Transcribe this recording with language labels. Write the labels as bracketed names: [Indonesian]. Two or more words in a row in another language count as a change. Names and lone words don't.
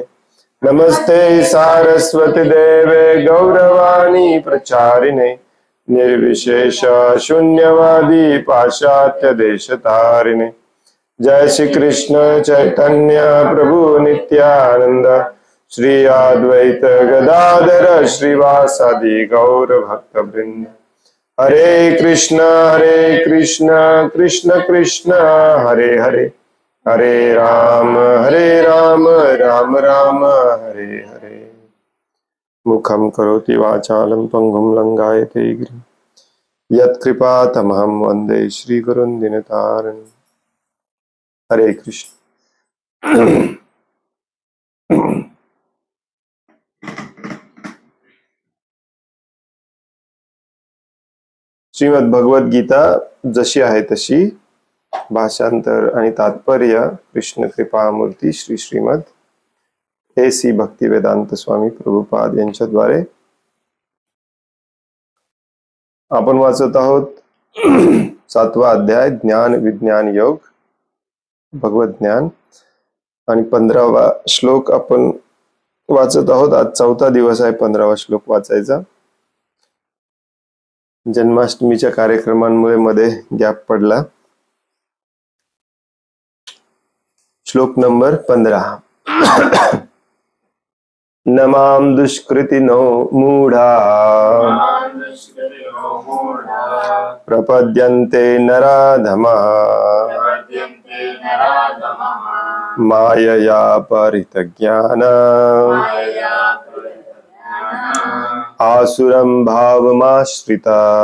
[Sanskrit] नमस्ते सारस्वती देवे गौरवाणी प्रचारिणे निर्विशेष शून्यवादी पाश्चात्य देशतारिणे। जय श्री कृष्ण चैतन्य प्रभु नित्यानंद श्री अद्वैत गदाधर श्रीवासादि गौर भक्त वृंद। हरे कृष्ण कृष्ण कृष्ण हरे हरे, हरे राम राम राम हरे हरे। मुखं करोति वाचालं पंगुं लंघयते गिरिं यत्कृपातमहं वन्दे श्रीगुरुं दीनतारिणं। हरे कृष्ण। [Marathi] श्रीमद भगवद गीता जशी आहे तशी, भाषांतर आणि तात्पर्य कृष्ण कृपामूर्ती श्री श्रीमद ए.सी. भक्तिवेदांत स्वामी प्रभुपाद यांच्याद्वारे आपण वाचत आहोत 7वा अध्याय ज्ञान विज्ञान योग भगवत ज्ञान आणि 15वा श्लोक आपण वाचत आहोत। आज 4था दिवस आहे 15वा श्लोक वाचायचा। जन्माष्टमीच्या कार्यक्रमांमुळे मध्ये गॅप पडला। श्लोक नंबर 15। [Sanskrit] नमां दुष्कृतिनो मूढ़ा प्रपद्यन्ते नराधमा मायया परितज्ञाना आसुरं भावमाश्रिता।